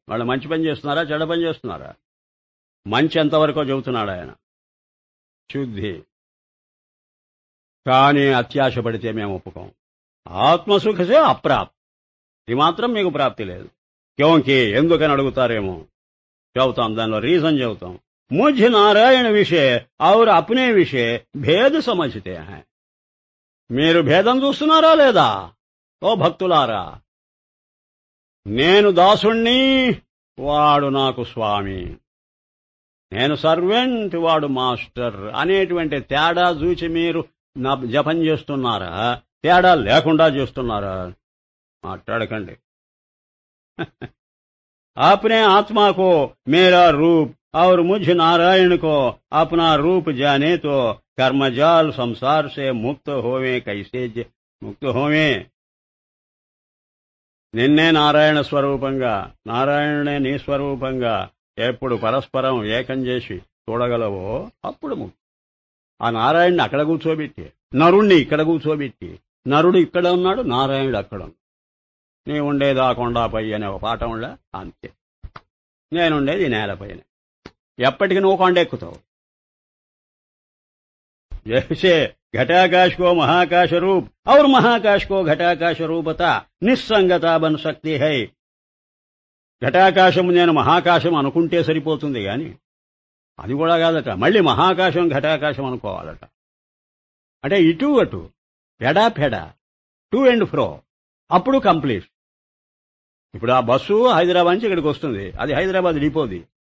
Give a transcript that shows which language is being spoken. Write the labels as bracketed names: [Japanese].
[Telugu] వాళ్ళు మంచి పని చేస్తున్నారా చెడ్డ పని చేస్తున్నారా? మంచి ఎంతవరకో చెబుతున్నాడు ఆయన, శుద్ధి. కానీ అత్యాశ పడితే మేము ఒప్పుకోం. [Hindi] ఆత్మసుఖసే అప్రాప్తి, [Telugu] ఇది మాత్రం మీకు ప్రాప్తి లేదు. క్యోంకి ఎందుకని అడుగుతారేమో, చెబుతాం, దానిలో రీజన్ చెబుతాం. [Hindi] मुझ नारायण विषय और अपने विषय भेद समझते हैं. [Telugu] మీరు భేదం చూస్తున్నారా లేదా ఓ భక్తులారా? నేను దాసుణ్ణి, వాడు నాకు స్వామి. నేను సర్వెంట్, వాడు మాస్టర్ అనేటువంటి తేడా చూచి మీరు జపం చేస్తున్నారా? తేడా లేకుండా చేస్తున్నారా? మాట్లాడకండి. [Hindi] आपने आत्मा को मेरा रूप और मुझ नारायण को अपना रूप जाने तो कर्मजाल संसार से मुक्त होवे कैसे मुक्त होवे. [Telugu] నిన్నే నారాయణ స్వరూపంగా, నారాయణునే నీ స్వరూపంగా ఎప్పుడు పరస్పరం ఏకం చేసి చూడగలవో అప్పుడు ముక్తి. ఆ నారాయణుని అక్కడ కూర్చోబెట్టి, నరుణ్ణి ఇక్కడ కూర్చోబెట్టి, నరుడు ఇక్కడ ఉన్నాడు, నారాయణుడు అక్కడ ఉన్నాడు. నీ ఉండేది ఆ కొండపై అనే ఒక పాఠం ఉండ, అంతే. నేనుండేది నేలపైన. ఎప్పటికి నువ్వు కొండ ఎక్కుతావు. [Hindi] जैसे घटाकाश को महाकाश रूप और महाकाश को घटाकाश रूपता నిస్సంగత బన్ శక్తి హై. [Telugu] ఘటాకాశం నేను మహాకాశం అనుకుంటే సరిపోతుంది గాని అది కూడా కాదట, మళ్ళీ మహాకాశం ఘటాకాశం అనుకోవాలట. అంటే ఇటు అటు, ఎడా పెడా, [English] to and fro, [Telugu] అప్పుడు కంప్లీట్. ఇప్పుడు ఆ బస్సు హైదరాబాద్ నుంచి ఇక్కడికి వస్తుంది, అది హైదరాబాద్ డిపోది.